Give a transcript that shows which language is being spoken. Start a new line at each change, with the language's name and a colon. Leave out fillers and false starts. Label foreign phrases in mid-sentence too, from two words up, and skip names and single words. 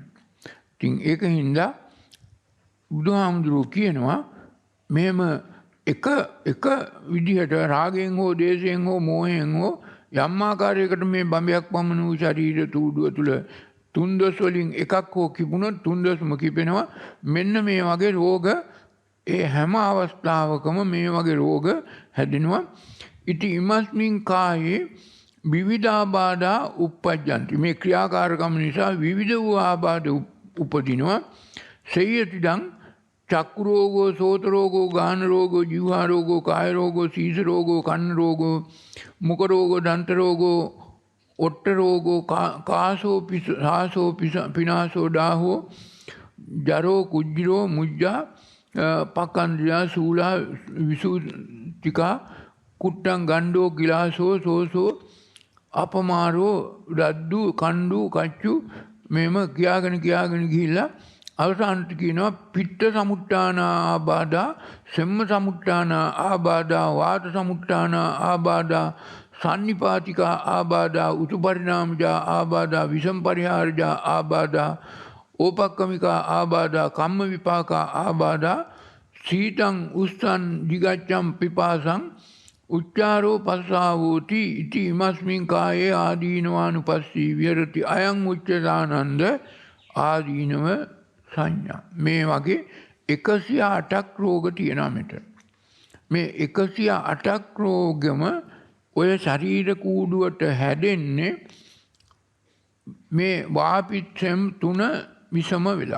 Sinhala: ඉතින් ඒකින්ද බුදුහාමුදුරුවෝ කියනවා මෙහෙම එක විදිහට රාගයෙන් හෝ දේශයෙන් හෝ මෝහයෙන් හෝ යම් ආකාරයකට මේ බඹයක් පමණ වූ ශරීර තූඩුව තුළ තුන්දොස් වලින් එකක් හෝ කිපුණොත් තුන්දොස්ම කිපෙනවා. මෙන්න මේ වගේ රෝග ඒ හැම අවස්ථාවකම මේ වගේ රෝග හැදෙනවා.
Pali: ඉති ඉමස්මින් කායේ විවිධාබාධා උප්පජ්ජන්ති.
Sinhala: මේ ක්‍රියාකාරකම නිසා විවිධ වූ ආබාධ උපදිනවා.
Pali: සේයතිදං චක්කු රෝගෝ, සෝත රෝගෝ, ගාන රෝගෝ, ජීවහා රෝගෝ, කාය රෝගෝ, සීස රෝගෝ, කන්න රෝගෝ, මුඛ රෝගෝ, දන්ත රෝගෝ, ඔට්ට රෝගෝ, කාසෝ පිසාසෝ පිනාසෝ දාහෝ, ජරෝ කුජ්ජරෝ මුජ්ජා පකන්ද්‍රියා සූලා විසුතිකා කුට්ටං ගණ්ඩෝ ගිලාසෝ සෝසෝ අපමාරෝ රද්දු කණ්ඩු කච්චු
Sinhala: මෙම කියාගෙන ගිහිල්ලා අවසානට කියනවා
Pali: පිත්ත සමුට්ඨාන ආබාධා සෙම්ම සමුට්ඨාන ආබාධා වාත සමුට්ඨාන ආබාධා සන්නිපාතිකා ආබාධා උතුපරිණාමජා ආබාධා විසම් පරිහාරජා ආබාධා ඕපක්කමිකා ආබාධා කම්ම විපාකා ආබාධා සීතං උස්සං දිගච්ඡම් පිපාසං උච්චාරෝ පස්සාවෝති ඉති ඉමස්මින් කායේ ආදීනවානුපස්සී විහෙරති අයං උච්චතානන්ද ආදීනව සංඥා.
Sinhala: මේ වගේ 108ක් රෝග තියෙනවා මෙතන. මේ 108ක් රෝගෙම ඔය ශරීර කූඩුවට හැදෙන්නේ මේ වාපිච්චම් තුන විසම වෙලා.